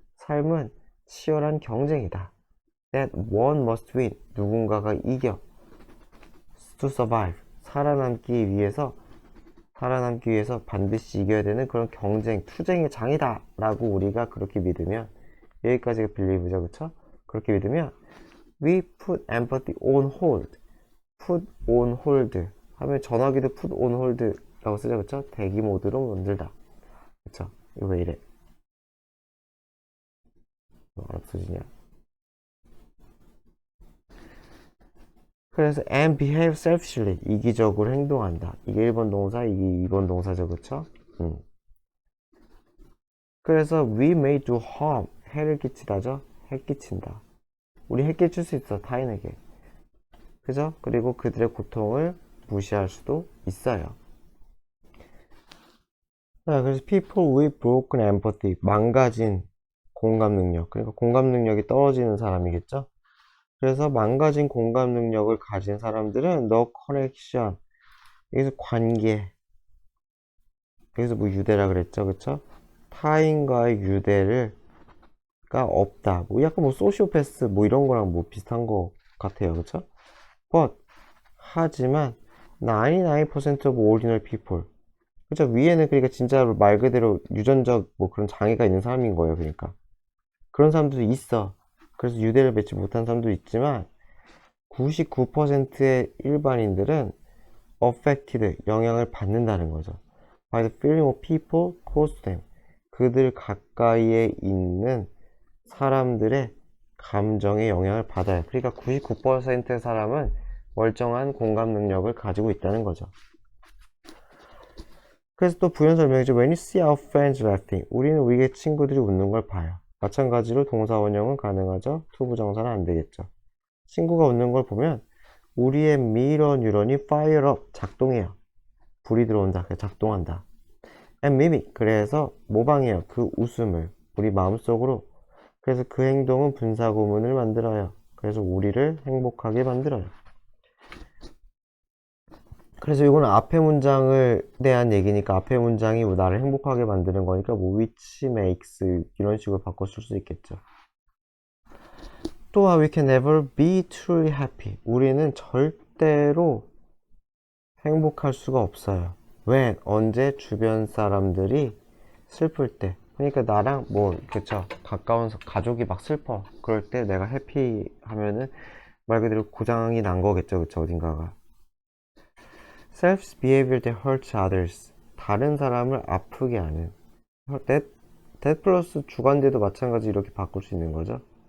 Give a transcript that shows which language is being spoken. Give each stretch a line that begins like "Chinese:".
Korean: 삶은 치열한 경쟁이다.
English: That one must win.
Korean: 누군가가 이겨.
English: To survive.
Korean: 살아남기 위해서 반드시 이겨야 되는 그런 경쟁, 투쟁의 장이다 라고 우리가 그렇게 믿으면, 여기까지가 believe죠, 그쵸? 그렇게 믿으면
English: we put empathy on hold.
Korean: put on hold 하면 전화기도 put on hold 라고 쓰죠, 그쵸? 대기 모드로 만들다, 그쵸? 이거 왜 이래? 안 없어지냐? 그래서
English: and behave selfishly.
Korean: 이기적으로 행동한다. 이게 1번 동사, 이게 2번 동사죠, 그쵸? 그래서
English: we may do harm.
Korean: 해를 끼치다죠? 해 끼친다. 우리 해 끼칠 수 있어, 타인에게. 그죠? 그리고 그들의 고통을 무시할 수도 있어요. 자, 그래서
English: people with broken empathy.
Korean: 망가진 공감 능력. 그러니까 공감 능력이 떨어지는 사람이겠죠? 그래서 망가진 공감 능력을 가진 사람들은
English: no connection.
Korean: 여기서 관계. 여기서 뭐 유대라 그랬죠, 그쵸? 타인과의 유대가 없다. 뭐 약간 뭐 소시오패스 뭐 이런 거랑 뭐 비슷한 거 같아요, 그쵸?
English: But
Korean: 하지만
English: 99% of ordinary people.
Korean: 그쵸? 위에는 그러니까 진짜 말 그대로 유전적 뭐 그런 장애가 있는 사람인 거예요, 그러니까. 그런 사람들도 있어. 그래서 유대를 맺지 못한 사람도 있지만 99%의 일반인들은 affected, 영향을 받는다는 거죠.
English: by the feeling of people close to them.
Korean: 그들 가까이에 있는 사람들의 감정에 영향을 받아요. 그러니까 99%의 사람은 멀쩡한 공감 능력을 가지고 있다는 거죠. 그래서 또 부연 설명이죠.
English: When you see our friends laughing.
Korean: 우리는 우리의 친구들이 웃는 걸 봐요. 마찬가지로 동사 원형은 가능하죠. to 부정사는 안 되겠죠. 친구가 웃는 걸 보면 우리의 mirror 뉴런이
English: fire up,
Korean: 작동해요. 불이 들어온다, 작동한다.
English: and mimic,
Korean: 그래서 모방해요. 그 웃음을 우리 마음속으로. 그래서 그 행동은 분사구문을 만들어요. 그래서 우리를 행복하게 만들어요. 그래서 이거는 앞에 문장을 대한 얘기니까 앞에 문장이 나를 행복하게 만드는 거니까 뭐
English: which makes
Korean: 이런 식으로 바꿔 쓸 수 있겠죠. 또한
English: we can never be truly happy.
Korean: 우리는 절대로 행복할 수가 없어요. when, 언제 주변 사람들이 슬플 때. 그러니까 나랑 뭐 그쵸, 가까운 가족이 막 슬퍼. 그럴 때 내가 해피 하면은 말 그대로 고장이 난 거겠죠, 그쵸, 어딘가가.
English: self behavior that hurts others.
Korean: 다른 사람을 아프게 하는. that 플러스 주관대도 마찬가지 이렇게 바꿀 수 있는 거죠.